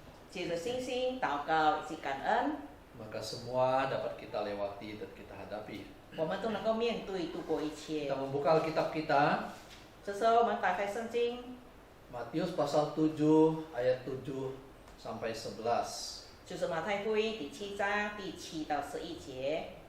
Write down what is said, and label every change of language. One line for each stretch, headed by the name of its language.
Chinese: 借着信心祷告以及感恩，
Indonesian: maka semua dapat kita lewati dan kita hadapi.
Chinese: 我们都能够面对度过一切
Indonesian: Kita。 membuka Alkitab kita,
Chinese: 这时候我们打开圣经，
Indonesian: Matius pasal 7 ayat 7 sampai 11.
Chinese: 就是马太福音第7章第7到11节。